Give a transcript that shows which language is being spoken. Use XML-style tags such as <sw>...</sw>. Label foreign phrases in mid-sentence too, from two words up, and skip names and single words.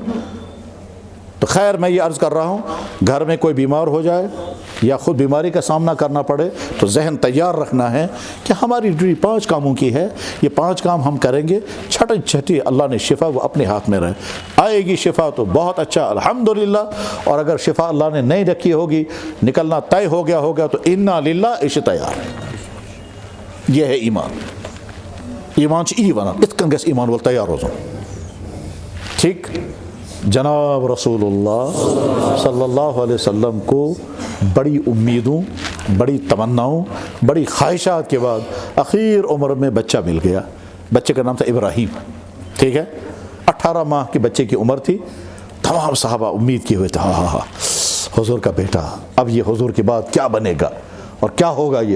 <ur>تو خیر میں یہ عرض کر رہا ہوں گھر میں کوئی بیمار ہو جائے یا خود بیماری کا سامنا کرنا پڑے تو ذہن تیار رکھنا ہے کہ ہماری ڈیوٹی 5 کاموں کی ہے. یہ 5 کام ہم کریں گے، چھٹی اللہ نے شفا وہ اپنے ہاتھ میں رہے. آئے گی شفا تو بہت اچھا الحمدللہ، اور اگر شفا اللہ نے نہیں رکھی ہوگی نکلنا طے ہو گیا ہوگا تو انا للہ عش تیار. یہ ہے ایمان</ur> <ks>چھ ای ونان ات کن گژھِ ایمان وول تیار روزُن.</ks> <ur>ٹھیک جناب رسول اللہ صلی اللہ علیہ وسلم کو بڑی امیدوں، بڑی تمناؤں، بڑی خواہشات کے بعد آخر عمر میں بچہ مل گیا. بچے کا نام تھا ابراہیم، ٹھیک ہے. 18 ماہ کے بچے کی عمر تھی. تمام صحابہ امید کیے ہوئے تھے، ہاں ہاں ہاں حضور کا بیٹا، اب یہ حضور کے بعد کیا بنے گا اور کیا ہوگا یہ.</ur>